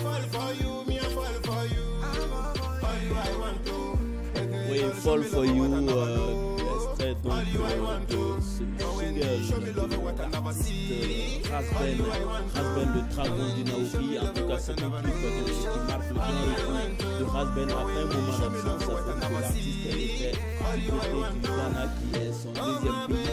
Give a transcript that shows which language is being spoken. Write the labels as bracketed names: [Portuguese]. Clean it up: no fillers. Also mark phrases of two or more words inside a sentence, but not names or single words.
[English] for you, me I fall for you. For you I want to. [French] Oui, Fall for You, extrait donc ce single de l'artiste Rasben, le dragon du Naoki. En tout cas, c'est un clip qui marque le grand retour de Rasben après un moment d'absence, parce que l'artiste était du côté du Ghana, qui est son deuxième pays.